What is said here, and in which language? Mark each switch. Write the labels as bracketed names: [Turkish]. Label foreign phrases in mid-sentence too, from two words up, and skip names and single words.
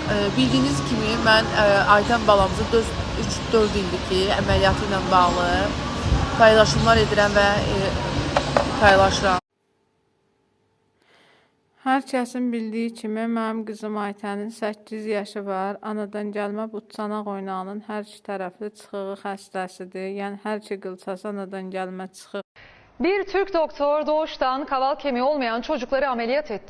[Azerbaijani] Bildiyiniz kimi mən Ayten balamızı 3-4 ildir ki əməliyyatı ilə bağlı paylaşımlar edirəm və paylaşıram. Hər kəsin bildiyi kimi mənim qızım Aytenin 8 yaşı var. Anadan gəlmə butçanaq oynağının hər iki tərəfli çıxığı xəstəsidir. Yəni hər iki qılçası anadan gəlmə çıxıq. [Turkish] Bir Türk doktor doğuştan kaval kemiği olmayan çocukları ameliyat etti.